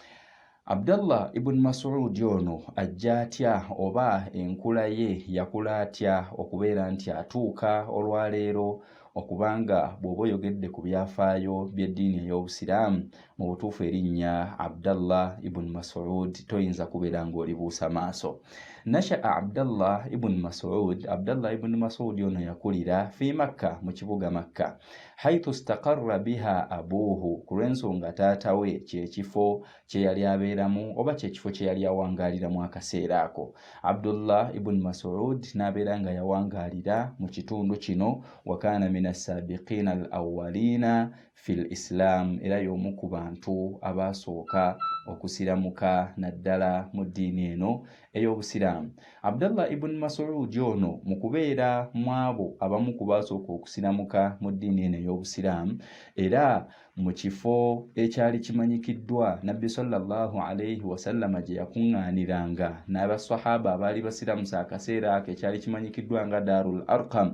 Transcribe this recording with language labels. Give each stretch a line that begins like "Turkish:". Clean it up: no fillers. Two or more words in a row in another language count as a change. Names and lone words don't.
Ganda: Abdallah ibn Mas'ud ono ajja atya oba enkula ye yakula atya okubeera nti atuuka olwaleero okubanga bw'oba oyogedde ku byafaayo by'eddiini ey'Obusiraamu mu butuufu erinnya Abdallah ibn Mas'ud toyinza kubeera ng'olibuusa maaso. Nasha'a Abdallah ibn Mas'ud. Abdallah ibn Mas'ud ono yakulira fi Makka, mu kibuga Makka,
Arabic: حيث استقر بها أبوه,
Ganda: ku lw'ensonga taata we kyekifo kye yali abeeramu oba kyekifo kye yali awangaaliramu akaseera ako. Abdullah ibn Mas'ud n'abeera nga yawangaalira mu kitundu kino,
Arabic: وكان من السابقين الأولين في الإسلام,
Ganda: era y'omu ku bantu abaasooka okusiramuka naddala mu ddiini eno ey'Obusiraamu. Abdallah ibn Mas'ud ono mu kubeera mu abo abamu ku baasooka okusiramuka mu ddiini eno ey'Obusiraamu, era mu kifo ekyali kimanyikiddwa Nabbi
Arabic: صلى الله عليه وسلم
Ganda: gye yakuŋŋaaniranga n'abasahaba abaali basiramusa akaseera ako ekyali kimanyikiddwa nga Darul Arqam.